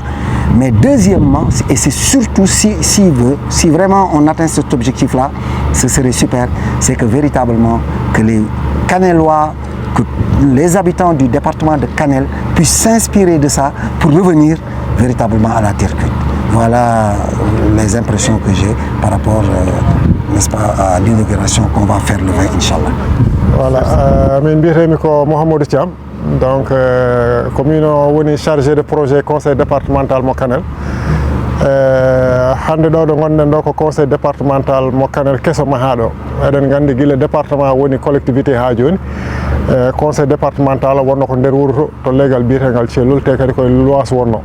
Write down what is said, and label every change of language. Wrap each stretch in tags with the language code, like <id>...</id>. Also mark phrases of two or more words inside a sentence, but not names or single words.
<fr>Mais deuxièmement, et c'est surtout si vraiment on atteint cet objectif-là, ce serait super, c'est que véritablement que les Canelois, que les habitants du département de Kanel puissent s'inspirer de ça pour revenir véritablement à la terre cuite. Voilà les impressions que j'ai par rapport, n'est-ce pas, à l'inauguration qu'on va faire le 20, Inch'Allah. Voilà,</fr> <ff>min mbiyetemi ko Mouhamadou Thiam, donc commune o woni</ff> <fr>chargé de projet conseil départemental</fr> <ff>mo Kanel. Hande ɗo ɗo gonɗen ɗo ko</ff> <fr>conseil départemental</fr> <ff>mo Kanel keso mahaɗo. Eɗen gandi guila département woni collectivité ha joni.</ff> <fr>Conseil départemental</fr> <ff>wonno ko nder wuro to legal biyetegal Thielol te kadi koye lois wonno.</ff>